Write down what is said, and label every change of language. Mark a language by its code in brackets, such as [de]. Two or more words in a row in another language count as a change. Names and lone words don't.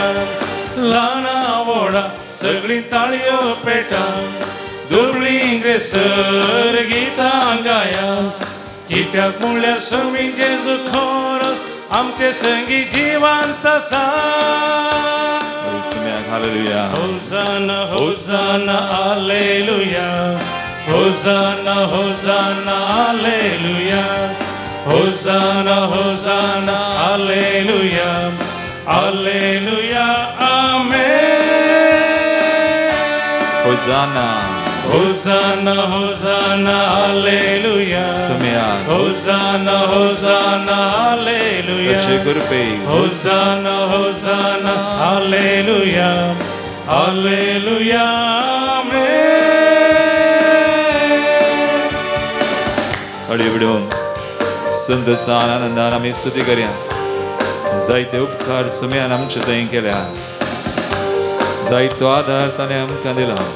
[kok] लाना वोडा सगळी ताळयो पेटा, दुबळी इंग्रेसर गितां गाया. कित्याक म्हणल्यार स्वामी जेजू खोर आमचे संगी जिवंत आसा. सुम्या हालेलुया [la] Hosanna, Hosanna, Alleluia. Hosanna, Hosanna, Alleluia. Hosanna, Hosanna, Alleluia. Alleluia, Amen. Hosanna Hosanna, Hosanna, Alleluia. [kok] सुम्या [la] Hosanna, Hosanna, Alleluia. [kok] त्याचे कृपे [la] Hosanna, Hosanna, Alleluia. Alleluia, Amen. [kok] हळीवडून सुंदरसान आनंदान आम्ही स्तुती करूया जायते उपकार सुम्यान आमचे थंय केल्या जायतो आदार ताणें आमकां दिला